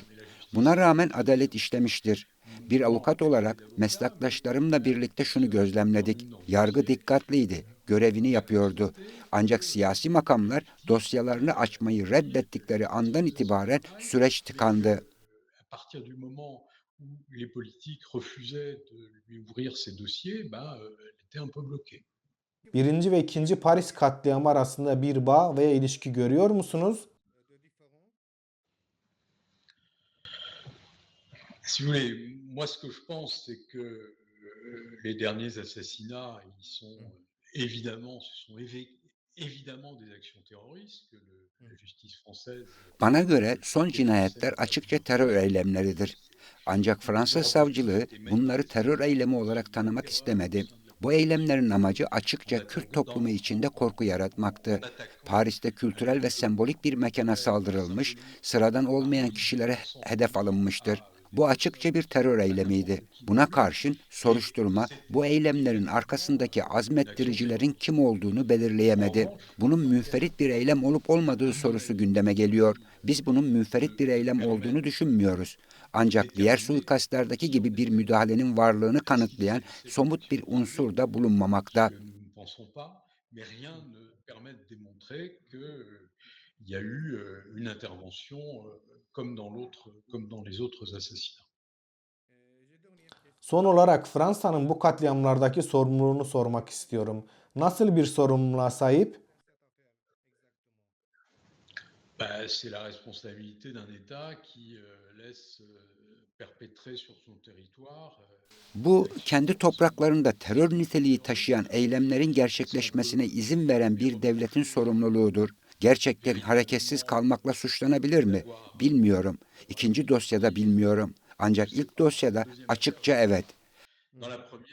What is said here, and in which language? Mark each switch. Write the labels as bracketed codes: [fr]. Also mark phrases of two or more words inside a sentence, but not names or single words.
[tr] Buna rağmen adalet işlemiştir. Bir avukat olarak meslektaşlarımla birlikte şunu gözlemledik. Yargı dikkatliydi, görevini yapıyordu. Ancak siyasi makamlar dosyalarını açmayı reddettikleri andan itibaren süreç tıkandı. [fr] À partir du moment où les politiques refusaient de lui ouvrir ses dossiers, elle était un peu bloquée. [tr] Birinci ve ikinci Paris katliamı arasında bir bağ veya ilişki görüyor musunuz? [fr] Si vous voulez, moi ce que je pense, c'est que les derniers assassinats, ils sont évidemment, ce sont évidemment des actions terroristes que la justice française [tr] Bana göre son cinayetler açıkça terör eylemleridir. Ancak Fransız savcılığı bunları terör eylemi olarak tanımak istemedi. Bu eylemlerin amacı açıkça Kürt toplumu içinde korku yaratmaktı. Paris'te kültürel ve sembolik bir mekana saldırılmış, sıradan olmayan kişilere hedef alınmıştır. Bu açıkça bir terör eylemiydi. Buna karşın soruşturma bu eylemlerin arkasındaki azmettiricilerin kim olduğunu belirleyemedi. Bunun münferit bir eylem olup olmadığı sorusu gündeme geliyor. Biz bunun münferit bir eylem olduğunu düşünmüyoruz. Ancak diğer suikastlardaki gibi bir müdahalenin varlığını kanıtlayan somut bir unsur da bulunmamakta. [fr] que nous ne pensons pas, mais rien ne permet de démontrer qu'il y a eu une intervention comme dans les autres assassinats. [tr] Son olarak Fransa'nın bu katliamlardaki sorumluluğunu sormak istiyorum. Nasıl bir sorumluluğa sahip? [fr] C'est la responsabilité d'un État qui laisse perpétrer sur son territoire [tr] Bu, kendi topraklarında terör niteliği taşıyan eylemlerin gerçekleşmesine izin veren bir devletin sorumluluğudur. Gerçekten hareketsiz kalmakla suçlanabilir mi? Bilmiyorum. İkinci dosyada bilmiyorum. Ancak ilk dosyada açıkça evet. [fr] dans la